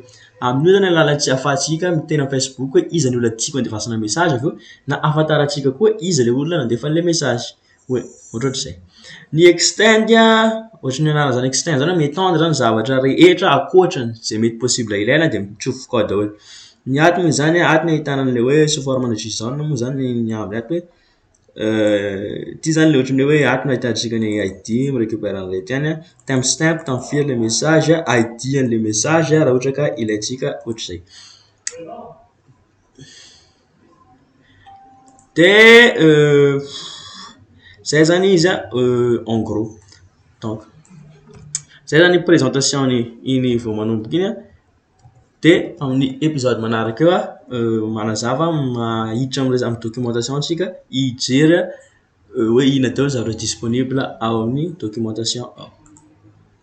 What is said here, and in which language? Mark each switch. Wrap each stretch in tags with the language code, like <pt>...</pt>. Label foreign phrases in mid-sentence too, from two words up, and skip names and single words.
<mg>Amin'io zany alalantsika ahafahantsika miteny amin'ny Facebook hoe iza ny olona tiako andefasana message aveo na ahafantarantsika koa iza le olona nandefan'le message. Ouais, ohatrohatr'izay. Ny extend ohatran'ny anarana zany extend zany metendre zany zavatra rehetra akoatrany zay mety possible ilaina de mitsofoka ao daholo. Ny ato moa zany ato ny ahitana an'le hoe</mg> <fr>sous forme de JSON</fr> <mg>moa zany ny avy ato hoe ty zany le ohatran'ny hoe ato no ahitantsika ny ID mirécupère an'ilay tiany timestamp t'enfier le message ID an'le message raha ohatra ka ilaitsika ohatr'izay. De zay zany izy</mg> <fr>en gros.</fr> <mg>Donc zay zany présentation iny vao manomboka iny de amin'ny épisode manaraka eo manazava mahiditra amin'ny documentation antsika hijery hoe ina daholo zavatra disponible ao amin'ny documentation ao.</mg>